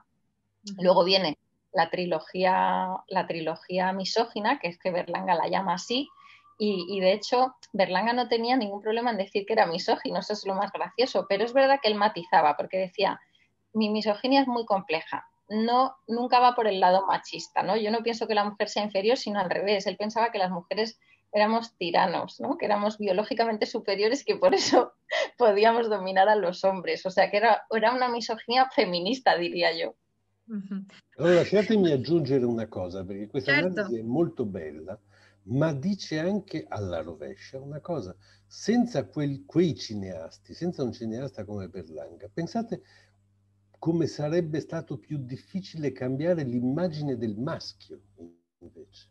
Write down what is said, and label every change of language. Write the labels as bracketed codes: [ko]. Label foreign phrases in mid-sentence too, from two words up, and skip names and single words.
[es] Luego viene la trilogía misógina, que es que Berlanga la llama así, y de hecho Berlanga no tenía ningún problema en decir que era misógino, eso es lo más gracioso, pero es verdad que él matizaba, porque decía, mi misoginia es muy compleja, nunca va por el lado machista, ¿no? Yo no pienso que la mujer sea inferior, sino al revés, él pensaba que las mujeres éramos tiranos, ¿no? Que éramos biológicamente superiores, que por eso podíamos dominar a los hombres. O sea, que era una misoginia feminista, diría yo. [it] Allora lasciatemi aggiungere una cosa, perché questa Certo. analisi è molto bella, ma dice anche alla rovescia una cosa. Senza quei cineasti, senza un cineasta come Berlanga, pensate come sarebbe stato più difficile cambiare l'immagine del maschio, invece.